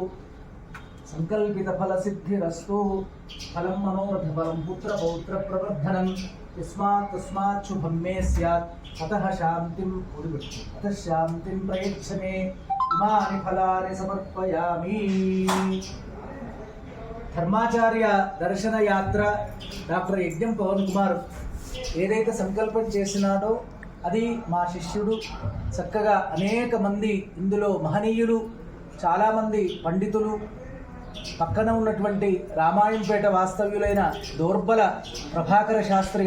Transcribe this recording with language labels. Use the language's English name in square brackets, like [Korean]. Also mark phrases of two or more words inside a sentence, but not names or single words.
[Sanskrit] संकल्पित फलसिद्धिरस्तु फलं मनोरथफलं पुत्रपौत्रप्रवर्धनं यस्मात् तस्मात् शुभं मे स्यात् अतः शान्तिं प्रयच्छ मे इमानि फलानि समर्पयामि [Telugu] ధర్మాచార్య దర్శన యాత్ర డాక్టర్ యజ్ఞం పవన్ కుమార్ ఏదైతే సంకల్పం చేసినాడో అది మా శిష్యుడు చక్కగా అనేక మంది ఇందులో మహనీయులు చాలామంది పండితులు పక్కన ఉన్నటువంటి రామాయంపేట వాస్తవ్యులైన దోర్బల ప్రభాకర శాస్త్రి